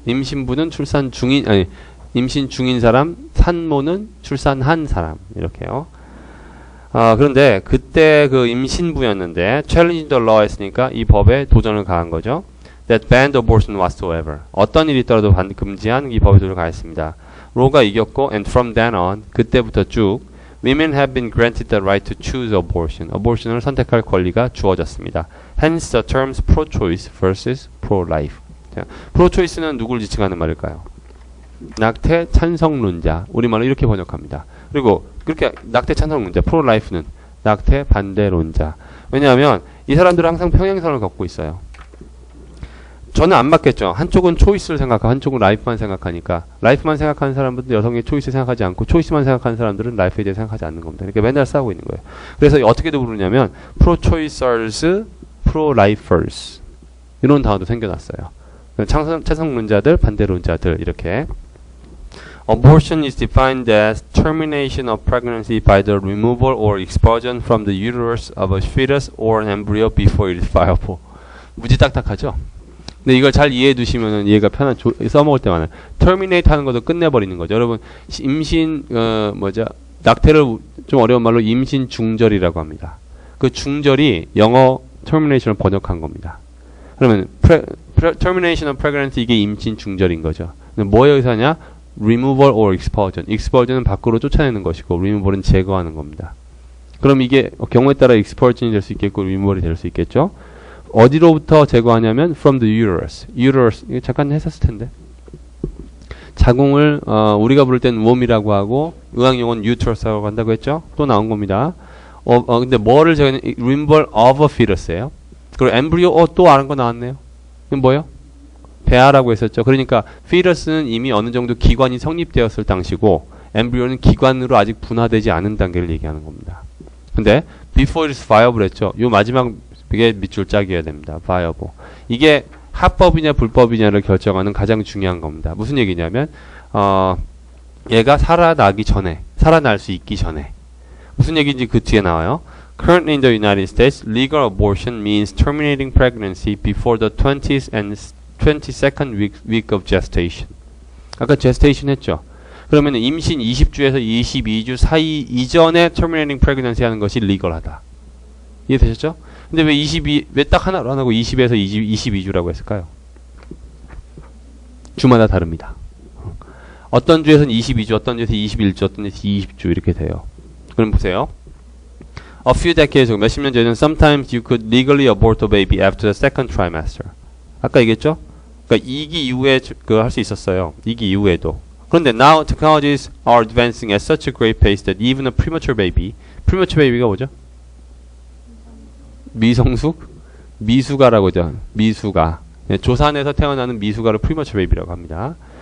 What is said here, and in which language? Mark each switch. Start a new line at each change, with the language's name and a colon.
Korean: 임신부는 출산 중인, 아니, 임신 중인 사람, 산모는 출산한 사람. 이렇게요. 그런데 그때 그 임신부였는데,
English: challenge the law
Korean: 했으니까 이 법에 도전을 가한 거죠.
English: That banned abortion whatsoever.
Korean: 어떤 일이 있더라도 금지한 이 법에 도전을 가했습니다. 로가 이겼고,
English: and from then on,
Korean: 그때부터 쭉,
English: women have been granted the right to choose abortion.
Korean: abortion을 선택할 권리가 주어졌습니다.
English: Hence the terms pro-choice versus pro-life.
Korean: pro-choice는 누구를 지칭하는 말일까요? 낙태 찬성론자. 우리말로 이렇게 번역합니다. 그리고 그렇게 낙태 찬성론자, pro-life는 낙태 반대론자. 왜냐하면 이 사람들은 항상 평행선을 걷고 있어요. 저는 안 맞겠죠. 한쪽은 초이스를 생각하고 한쪽은 라이프만 생각하니까 라이프만 생각하는 사람들은 여성의 초이스 생각하지 않고 초이스만 생각하는 사람들은 라이프에 대해 생각하지 않는 겁니다. 그러니까 맨날 싸우고 있는 거예요. 그래서 어떻게도 부르냐면 pro-choicers, pro-lifers 이런 단어도 생겨났어요. 찬성론자들, 반대론자들 이렇게.
English: Abortion is defined as termination of pregnancy by the removal or expulsion from the uterus of a fetus or an embryo before it is viable.
Korean: 무지 딱딱하죠? 근데 이걸 잘 이해해 두시면은 이해가 편한, 써먹을 때만은 terminate 하는 것도 끝내버리는 거죠. 여러분, 낙태를 좀 어려운 말로 임신 중절이라고 합니다. 그 중절이 영어 termination을 번역한 겁니다. 그러면 termination of pregnancy 이게 임신 중절인 거죠. 뭐에 의사냐?
English: removal or expulsion.
Korean: expulsion은 밖으로 쫓아내는 것이고 removal은 제거하는 겁니다. 그럼 이게 경우에 따라 expulsion이 될 수 있겠고 removal이 될 수 있겠죠. 어디로부터 제거하냐면
English: from the uterus.
Korean: uterus 이거 잠깐 했었을 텐데. 자궁을 우리가 부를 때는 wom이라고 하고 의학용어는 uterus라고 한다고 했죠. 또 나온 겁니다. 근데 뭐를 제거하냐?
English: removal of a fetus예요.
Korean: 그리고 embryo 또 아는 거 나왔네요. 이건 뭐예요? 배아라고 했었죠. 그러니까 fetus는 이미 어느 정도 기관이 성립되었을 당시고 embryo는 기관으로 아직 분화되지 않은 단계를 얘기하는 겁니다.
English: 근데 before it is viable 했죠.
Korean: 요 마지막 이게 밑줄 짝이어야 됩니다.
English: viable.
Korean: 이게 합법이냐 불법이냐를 결정하는 가장 중요한 겁니다. 무슨 얘기냐면 얘가 살아날 수 있기 전에 무슨 얘기인지 그 뒤에 나와요.
English: Currently in the United States, legal abortion means terminating pregnancy before the 20th and 22nd week of gestation.
Korean: 아까 gestation 했죠. 그러면 임신 20주에서 22주 사이 이전에
English: terminating pregnancy
Korean: 하는 것이 legal하다. 이해되셨죠? 근데 왜 딱 하나로 안 하고 20에서 22주라고 했을까요? 주마다 다릅니다. 어떤 주에서는 22주, 어떤 주에서 21주, 어떤 주에서 20주 이렇게 돼요. 그럼 보세요.
English: A few decades ago,
Korean: 몇십 년 전에는
English: sometimes you could legally abort a baby after the second trimester.
Korean: 아까 얘기했죠? 그러니까 2기 이후에 할 수 있었어요. 2기 이후에도.
English: 그런데 now technologies are advancing at such a great pace that even a premature baby가 뭐죠?
Korean: 미성숙, 미숙아라고 하죠. 미숙아. 예, 조산에서 태어나는 미숙아를 premature baby라고 합니다.